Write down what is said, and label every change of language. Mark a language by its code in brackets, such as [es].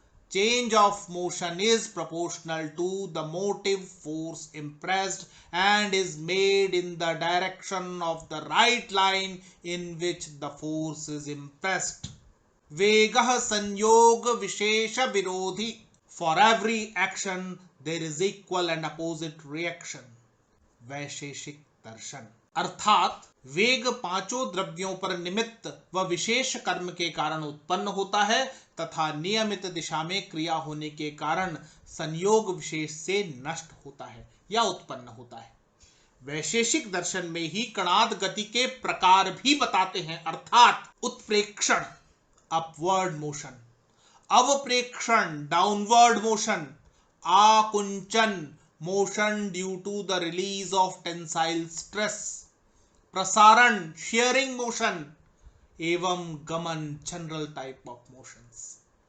[en] Change of motion is proportional to the motive force impressed and is made in the direction of the right line in which the force is impressed. [sa] Vegah संयोग विशेष विरोधी. [en] For every action there is equal and opposite reaction. [hi] वैशेषिक दर्शन। अर्थात वेग 5 द्रव्यों पर निमित्त व विशेष कर्म के कारण उत्पन्न होता है तथा नियमित दिशा में क्रिया होने के कारण संयोग विशेष से नष्ट होता है या उत्पन्न होता है। वैशेषिक दर्शन में ही कणाद गति के प्रकार भी बताते हैं, अर्थात उत्प्रेक्षण [en] upward motion, [hi] अवप्रेक्षण [en] downward motion, [hi] आकुंचन [en] motion due to the release of tensile stress, [hi] प्रसारण [en] sharing motion [hi] एवं गमन [en] General type of motions.